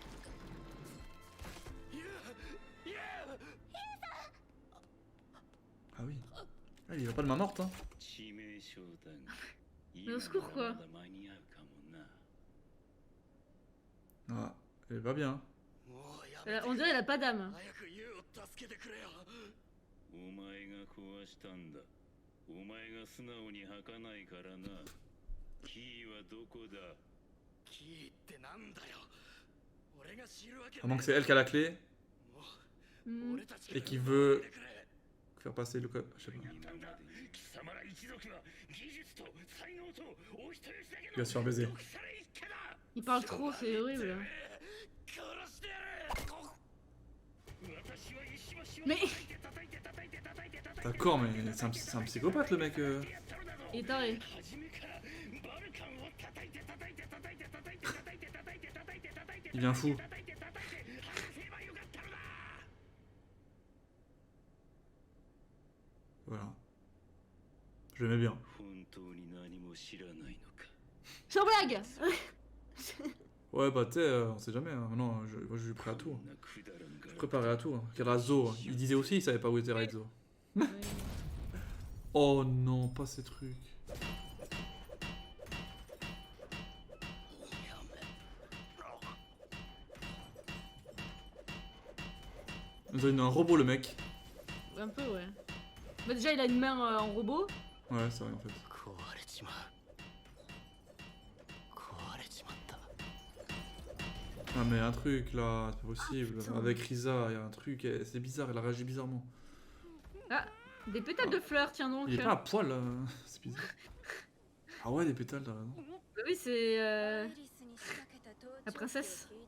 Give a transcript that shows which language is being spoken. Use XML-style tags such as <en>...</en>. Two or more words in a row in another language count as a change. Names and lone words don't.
<fr>Ah oui. Ah, il va pas de main morte, hein. Mais au secours quoi. Ah, elle va bien. On dirait elle a pas d'âme.</fr> <ja>お前が素直に吐かないからな。キーはどこだ？キーってなんだよ。俺が知るわけ。</ja> <fr>À moins que c'est elle qui a la clé Hmm. et qui veut faire passer le code. Je sais pas. Il va se faire baiser. Il parle trop, c'est horrible. Mais D'accord, mais c'est un psychopathe le mec. il est taré. Il devient fou. Voilà. Je l'aimais bien.</fr> <ja>本当に何も知らないのか</ja> <fr>Sans blague. Ouais, bah tu sais, on sait jamais. Hein. Non, moi je suis prêt à tout.</fr> <ja>こんなくだらんがら</ja> <fr>Préparé à tout. Hein. Regarde Zo, hein. Il disait aussi, il savait pas où était Raizo. Ouais. Oh non, pas ces trucs. Il nous a donné un robot le mec. Un peu, ouais. Bah, déjà, il a une main en robot. Ouais, c'est vrai en fait.</fr> <ja>壊れちまう壊れちまった</ja> <fr>Ah mais un truc là, c'est pas possible. Avec Risa, il y a un truc, c'est bizarre, elle a réagi bizarrement. Des pétales de fleurs, tiens donc. Il est pas à poil là, c'est bizarre. Ah ouais, des pétales, t'as raison. Bah oui, c'est la princesse.</fr>